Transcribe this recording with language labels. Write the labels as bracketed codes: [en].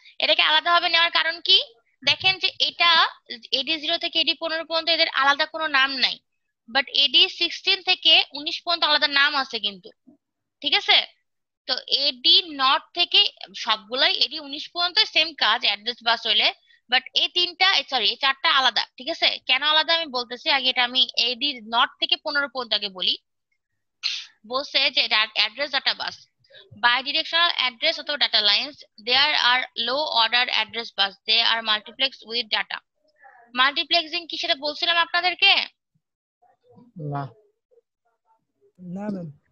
[bn] এটাকে আলাদা ভাবে নেওয়ার কারণ কি? দেখেন যে এটা এডি 0 থেকে এডি 15 পর্যন্ত এদের আলাদা কোনো নাম নাই, বাট এডি 16 থেকে 19 পর্যন্ত আলাদা নাম আছে কিন্তু, ঠিক আছে? তো এডি নট থেকে সবগুলাই এডি 19 পর্যন্ত সেম কাজ অ্যাড্রেস বাস হইলে, বাট এই তিনটা সরি এই চারটা আলাদা, ঠিক আছে? কেন আলাদা আমি বলতেছি, আগে এটা আমি এডি নট থেকে 15 পর্যন্ত আগে বলি। বলছে যে [en] Address data bus bidirectional address অথবা data lines, there are low order address bus, they are multiplexed with data. [bn] Multiplexing কি সেটা বলছিলাম আপনাদেরকে? না না ম্যাম।